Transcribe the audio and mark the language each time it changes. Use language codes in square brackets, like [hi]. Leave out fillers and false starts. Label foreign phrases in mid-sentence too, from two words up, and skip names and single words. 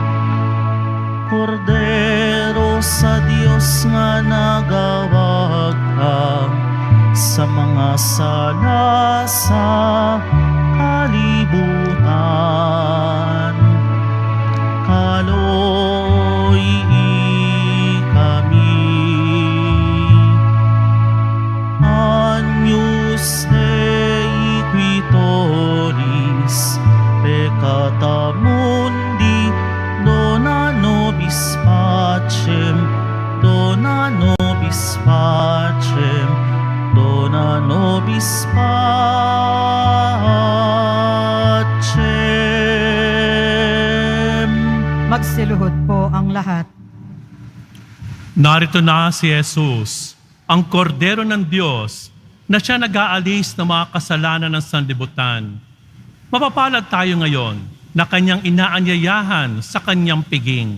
[ceb] Kordero sa Diyos nga nagawag ka sa mga sala sa kalibutan. Kaloy kami. [la] Agnus Dei qui tollis peccata mundi, dona nobis pacem, dona nobis pacem, dona nobis pacem. [tl] Magsiluhod po ang lahat. Narito na si Jesus, ang kordero ng Diyos, na siya nag-aalis ng mga kasalanan ng sanlibutan. Mapapalad tayo ngayon na kanyang inaanyayahan sa kanyang piging.